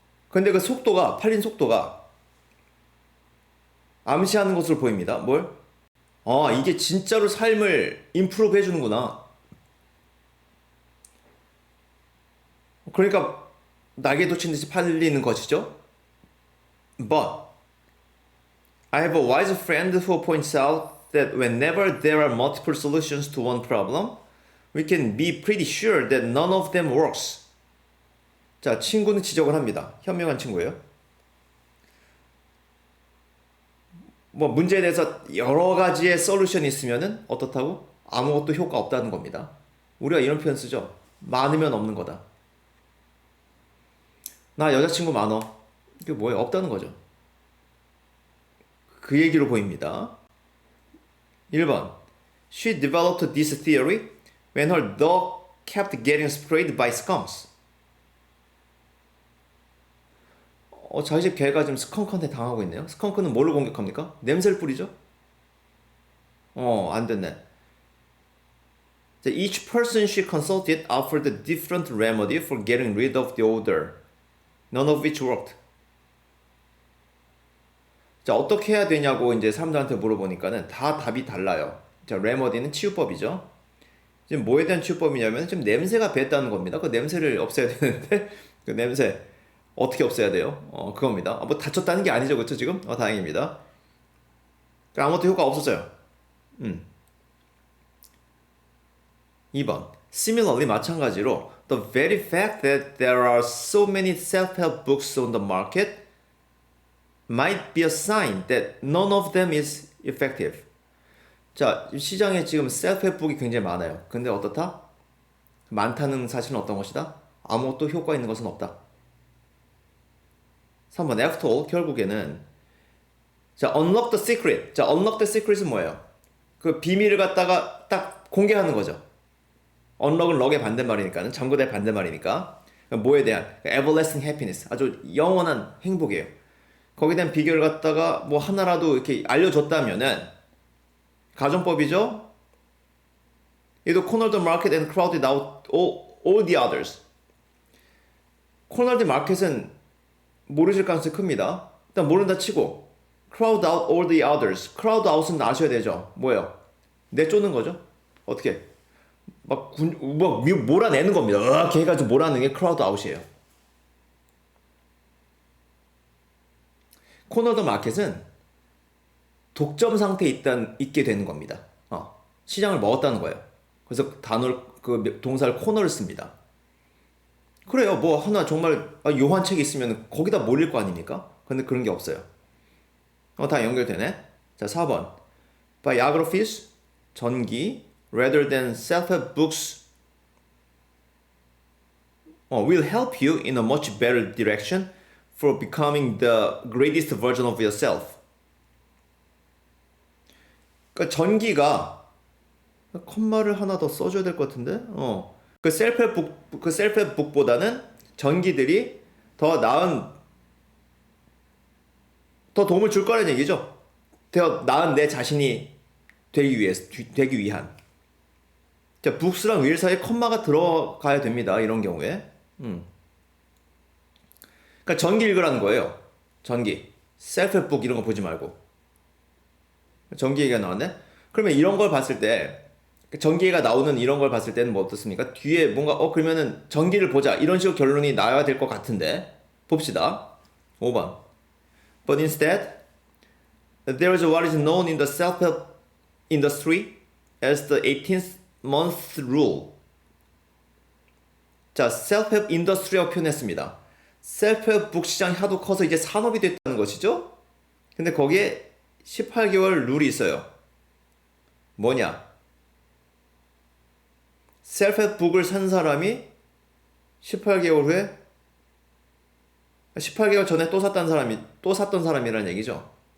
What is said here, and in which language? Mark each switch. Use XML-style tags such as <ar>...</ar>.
<ko>근데 그 속도가, 팔린 속도가 암시하는 것으로 보입니다. 뭘? 이게 진짜로 삶을 임프루브 해주는구나. 그러니까 날개 돋친 듯이 팔리는 것이죠.</ko> <en>But I have a wise friend who points out that whenever there are multiple solutions to one problem, we can be pretty sure that none of them works.</en> <ko>자, 친구는 지적을 합니다. 현명한 친구예요. 뭐 문제에 대해서 여러 가지의 솔루션이 있으면은 어떻다고? 아무것도 효과 없다는 겁니다. 우리가 이런 표현 쓰죠. 많으면 없는 거다. 나 여자친구 많어. 이게 뭐예요? 없다는 거죠. 그 얘기로 보입니다. 1번.</ko> <en>She developed this theory when her dog kept getting sprayed by skunks.</en> <ko>저희 집 개가 지금 스컹크한테 당하고 있네요. 스컹크는 뭘로 공격합니까? 냄새를 뿌리죠? 안 됐네.</ko> <en>Each person she consulted offered a different remedy for getting rid of the odor, none of which worked.</en> <ko>자, 어떻게 해야 되냐고 이제 사람들한테 물어보니까는 다 답이 달라요. 자, 레머디는 치유법이죠. 지금 뭐에 대한 치유법이냐면 지금 냄새가 배했다는 겁니다. 그 냄새를 없애야 되는데 그 냄새 어떻게 없애야 돼요? 그겁니다. 뭐 다쳤다는 게 아니죠, 그렇죠 지금? 다행입니다. 아무것도 효과 없었어요. 2번.</ko> <en>Similarly,</en> <ko>마찬가지로</ko> <en>the very fact that there are so many self-help books on the market might be a sign that none of them is effective.</en> <ko>자, 시장에 지금 셀프헬프 북이 굉장히 많아요. 근데 어떻다? 많다는 사실은 어떤 것이다? 아무것도 효과 있는 것은 없다.</ko> <en>3번, after all,</en> <ko>결국에는 자,</ko> <en>unlock the secret.</en> <ko>자,</ko> <en>unlock the secret</en> <ko>은 뭐예요? 그 비밀을 갖다가 딱 공개하는 거죠. unlock은 럭의 반대말이니까는 잠그다의 반대말이니까 뭐에 대한</ko> <en>everlasting happiness,</en> <ko>아주 영원한 행복이에요. 거기에 대한 비결을 갖다가 뭐 하나라도 이렇게 알려줬다면은 가정법이죠. 얘도</ko> <en>cornered the market and crowded out all the others.</en> <ko>cornered market은 모르실 가능성이 큽니다. 일단 모른다 치고</ko> <en>crowd out all the others.</en> <ko>crowd out은 아셔야 되죠. 뭐예요? 내쫓는 거죠. 어떻게? 막 몰아내는 겁니다. 이렇게 해가지고 몰아내는 게 crowd out이에요. cornered market은 독점 상태에 있게 되는 겁니다. 시장을 먹었다는 거예요. 그래서 그 동사를 코너를 씁니다. 그래요. 뭐 하나 정말 요한 책이 있으면 거기다 몰릴 거 아닙니까? 근데 그런 게 없어요. 다 연결되네. 자, 4번.</ko> <en>Biographies,</en> <ko>전기,</ko> <en>rather than self-help books will help you in a much better direction for becoming the greatest version of yourself.</en> <ko>그러니까 전기가 컴마를 하나 더 써줘야 될 것 같은데. 그 셀프헬프 북보다는 전기들이 더 도움을 줄 거라는 얘기죠. 더 나은 내 자신이 되기 위한. 자, 북스랑 윌 사이에 컴마가 들어가야 됩니다. 이런 경우에. 그러니까 전기 읽으라는 거예요. 전기. 셀프헬프 북 이런 거 보지 말고. 전기 얘기가 나왔네? 그러면 이런 걸 봤을 때, 전기가 나오는 이런 걸 봤을 때는 뭐 어떻습니까? 뒤에 뭔가, 그러면은 전기를 보자. 이런 식으로 결론이 나와야 될 것 같은데. 봅시다. 5번.</ko> <en>But instead, there is what is known in the self-help industry as the 18th month rule.</en> <ko>자, self-help industry라고 표현했습니다. self-help 북 시장이 하도 커서 이제 산업이 됐다는 것이죠? 근데 거기에 18개월 룰이 있어요. 뭐냐? 셀프헬프 북을 산 사람이 18개월 후에 18개월 전에 또 샀던 사람이라는 얘기죠.</ko>